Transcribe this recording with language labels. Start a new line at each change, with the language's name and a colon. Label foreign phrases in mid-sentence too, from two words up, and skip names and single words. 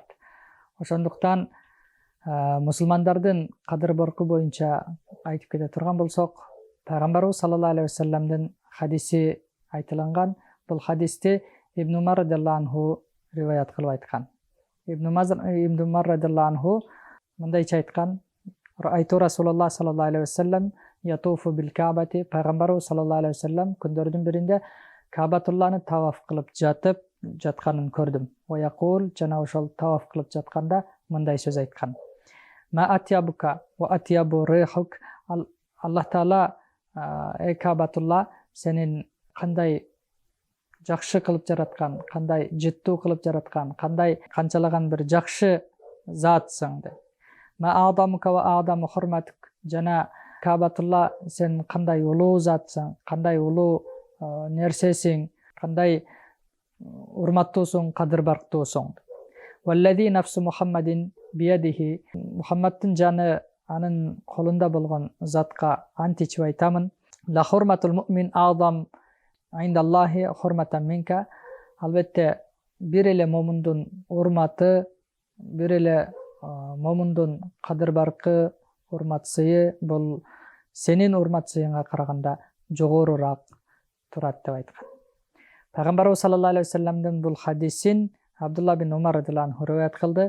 Kyrgyz: Ошондуктан мусулмандардын кадыр баркы боюнча айтып кете турган болсок, пайгамбарыбыз
Arabic: صلى الله عليه وسلم
Kyrgyz: хадиси айтылган. Бул хадисти Ибн Умар
Arabic: رضي الله عنه
Kyrgyz: риваят кылып айткан. Ибн Умар
Arabic: رضي الله عنه
Kyrgyz: мындайча айткан:
Arabic: رأيت رسول الله صلى الله عليه وسلم يطوف بالكعبة.
Kyrgyz: Пайгамбарыбыз
Arabic: صلى الله عليه وسلم
Kyrgyz: күндөрдүн биринде Каабатулланы таваф кылып жатканын көрдүм. Ваякул, жана ошол таваф кылып жатканда мындай сөз айткан:
Arabic: ما أطيبك وأطيب ريحك.
Kyrgyz: Аллах таала, эй Каабатулла, сенин кандай жакшы кылып жараткан, кандай жыттуу кылып жараткан, канчалаган бир жакшы затсың деп.
Arabic: ما أعظمك وأعظم حرمتك.
Kyrgyz: Жана Каабатулла, сен кандай улуу затсың, кандай улуу нерсесиң, кандай урматтуусуң, кадыр барктуусуң.
Arabic: والذي نفس محمد بيده.
Kyrgyz: Мухаммаддын жаны анын колунда болгон затка ант ичип айтамын.
Arabic: لحرمة المؤمن أعظم عند الله حرمة منك.
Kyrgyz: Албетте бир эле момундун урматы, бир эле момундун кадыр баркы, урмат сыйы бул сенин урмат сыйыңа караганда жогорураак турат деп айткан. Пайгамбарыбыз
Arabic: صلى الله عليه وسلم
Kyrgyz: бул хадисин Абдулла бин Умар
Arabic: رضي الله عنه
Kyrgyz: риваят кылды.